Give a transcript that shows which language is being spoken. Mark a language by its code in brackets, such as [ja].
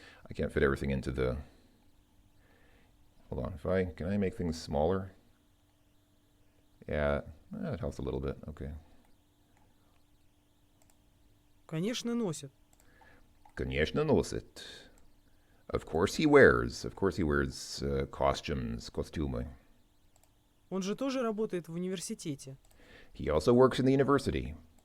[en] I can't fit everything into the. Hold on, can I make things smaller? Yeah, it helps a little bit, okay. [ru] Конечно, носит. Конечно носит. [en] Of course he wears costumes, костюмы. [ru] Он же тоже работает в университете. [en] He also works in the university.